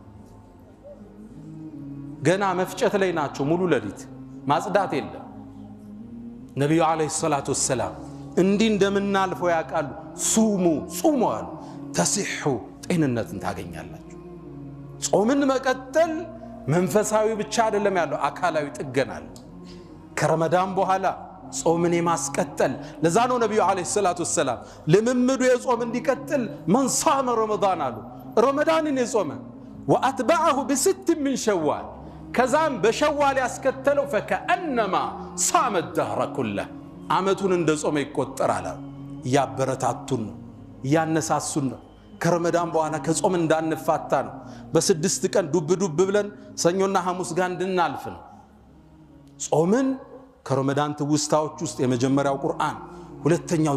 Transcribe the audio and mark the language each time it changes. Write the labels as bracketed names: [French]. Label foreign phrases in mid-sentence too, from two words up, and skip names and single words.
[Amharic] ገና መፍጨት ላይ ናቸው ሙሉ ለሊት ማጽዳት የለም ነብዩ [Arabic] عليه الصلاة والسلام [Amharic] እንዲህ እንደምናልፈው ያቃሉ ጹሙ አሉ ተሲሑ ጤንነትን ታገኛላችሁ ጾምን መቀጠል መንፈሳዊ ብቻ አይደለም ያለው አካላዊ ጥገናል ከረመዳን በኋላ ጾምን የማስቀጠል ለዛ ነው ነብዩ [Arabic] عليه الصلاة والسلام [Amharic] ለምምዱ የጾም እንዲቀጥል [Arabic] من صام رمضان [Amharic] አሉ ረመዳንን የጾመ [Arabic] واتبعه بست من شوال [Amharic] ከዛም በሸዋል ያስከተለው [Arabic] فكأنما صام الدهر كله [Amharic] አመቱን እንደጾመ ይቆጠራል ያበረታቱን ያነሳሱን ከረመዳን በኋላ ከጾም እንዳንፋታ ነው በ6 ቀን ዱብ ብለን ሰኞና ሐሙስ ጋር እንድናልፍ ነው ጾምን ከረመዳን ትውስታዎች ውስጥ የመጀመሪያው ቁርአን ሁለተኛው